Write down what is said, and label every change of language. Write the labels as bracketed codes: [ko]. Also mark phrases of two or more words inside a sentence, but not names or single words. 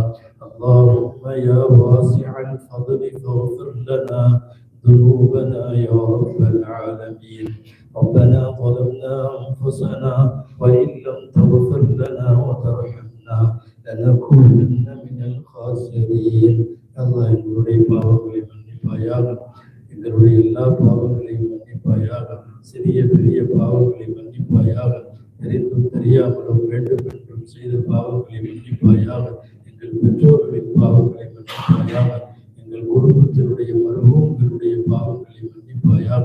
[ar] اللهم يا واسع الفضل فاغفر لنا ذنوبنا يا رب العالمين. ربنا ظلمنا أنفسنا وإن لم تغفر لنا وترحمنا لنكونن من الخاسرين. [ta] الله எங்களுடைய பாவங்களை மன்னிப்பாயாக, எங்களுடைய எல்லா பாவங்களையும் மன்னிப்பாயாக, சிறிய பெரிய பாவங்களை மன்னிப்பாயாக, தெரிந்தும் தெரியாமலும் வேண்டும் என்றும் செய்த பாவங்களை மன்னிப்பாயாக, எங்கள் பெற்றோர்களின் பாவங்களை மன்னிப்பாயாக, எங்கள் குடும்பத்தினுடைய மருமகங்களுடைய பாவங்களை மன்னிப்பாயாக.